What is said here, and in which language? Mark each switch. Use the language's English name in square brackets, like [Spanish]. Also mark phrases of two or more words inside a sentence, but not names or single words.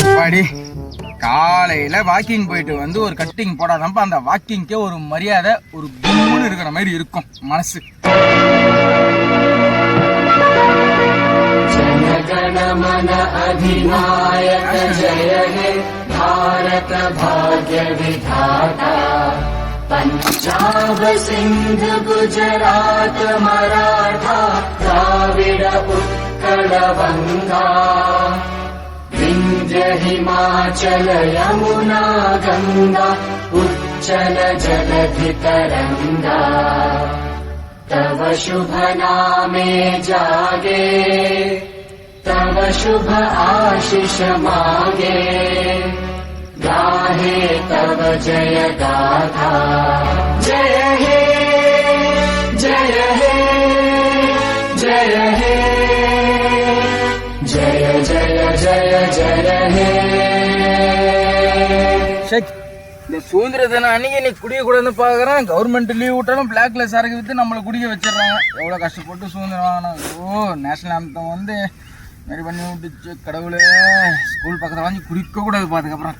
[Tamil] அப்பாடி காலையில வாக்கிங் போயிட்டு வந்து ஒரு கட்டிங் போடாதப்ப அந்த வாக்கிங்கே ஒரு மரியாதை, ஒரு கும்பல் இருக்கிற மாதிரி இருக்கும் மனசு. [Bangla] জনগণমন অধিনায়ক জয় হে ভারত ভাগ্য বিধাতা পঞ্জাব সিন্ধ গুজরাট মরাঠা দ্রাবিড় উৎকল গঙ্গা বিন্ধ্য হিমাচল যমুনা গঙ্গা উচ্ছল জলধি তরঙ্গ তব শুভ নামে জাগে তব শুভ আশিস মাগে গাহে তব জয় গাথা জয় হে জয় হে জয় হে জয় জয় জয় জয় হে. [Tamil] இந்த சுதந்திர தினம் அன்னைக்கு நீ குடிக்க கூடாதுன்னு பாக்குறேன். [English] government leave [Tamil] விட்டாலும் பிளாக்ல சரக்கு வித்து நம்மளை குடிக்க வச்சிடறாங்க. எவ்வளவு கஷ்டப்பட்டு சுதந்திரம் வாங்கினோம். ஓ [English] national anthem [Tamil] வந்து மாதிரி பண்ணி விட்டுச்சு கடவுளே. ஸ்கூல் பக்கத்துல வாங்கி குடிக்க கூடாது.